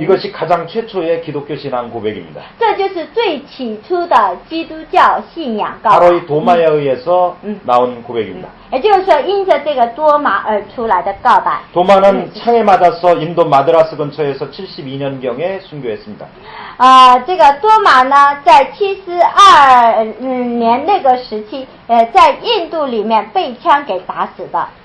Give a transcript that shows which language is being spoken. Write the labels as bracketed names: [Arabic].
[Korean] 이것이 가장 최초의 기독교 신앙 고백입니다. [Chinese] 这就是最起初的基督教信仰告白。 [Korean] 바로 이 도마에 의해서 나온 고백입니다. [Chinese] 也就是说，因着这个多马而出来的告白。 [Korean] 도마는 창에 맞아서 인도 마드라스 근처에서 72년경에 순교했습니다. [Chinese] 这个多马呢，在72年那个时期，在印度里面被枪给打死的。